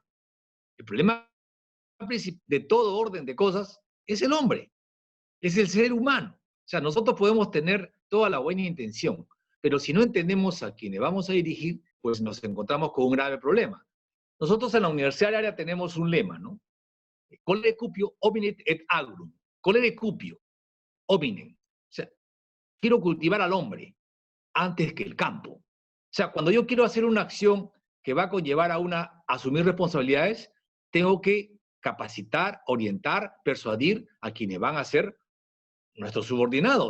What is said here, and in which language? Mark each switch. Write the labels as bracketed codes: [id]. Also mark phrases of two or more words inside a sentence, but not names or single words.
[es] El problema de todo orden de cosas es el hombre, es el ser humano. O sea, nosotros podemos tener toda la buena intención, pero si no entendemos a quienes vamos a dirigir, pues nos encontramos con un grave problema. Nosotros en la Universidad Agraria tenemos un lema, ¿no? [la] Colere cupio hominet et agrum. Colere cupio hominem. [es] O sea, quiero cultivar al hombre antes que el campo. O sea, cuando yo quiero hacer una acción que va a conllevar a asumir responsabilidades, tengo que capacitar, orientar, persuadir a quienes van a ser nuestros subordinados.